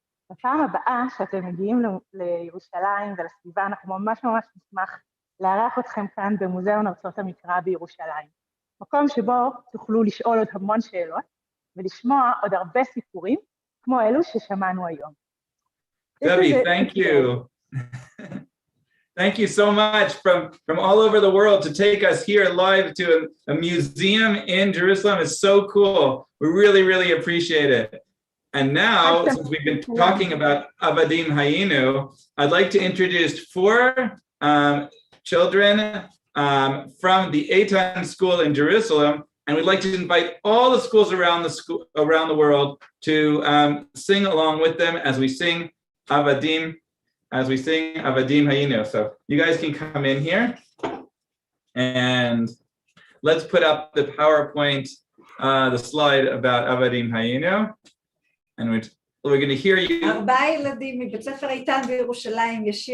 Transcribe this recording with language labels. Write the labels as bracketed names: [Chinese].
[Hebrew] בפעם הבאה שאתם מגיעים לירושלים ולסביבה, אנחנו ממש נשמח לארח אתכם כאן במוזיאון ארצות המקרא בירושלים. מקום שבו תוכלו לשאול עוד המון שאלות ולשמוע עוד הרבה סיפורים כמו אלו ששמענו היום. [English] Gavi, thank you. Thank you so much from all over the world to take us here live to a museum in Jerusalem. It's so cool. We really, really appreciate it. And now, since we've been talking about Avadim Hayinu, I'd like to introduce 4 children from the Aytan School in Jerusalem, and we'd like to invite all the schools around the world to sing along with them as we sing Avadim Hayinu. So you guys can come in here, and let's put up the PowerPoint, the slide about Avadim Hayinu, and we're going to hear you. [Hebrew] 4 ילדים מבית ספר איתן בירושלים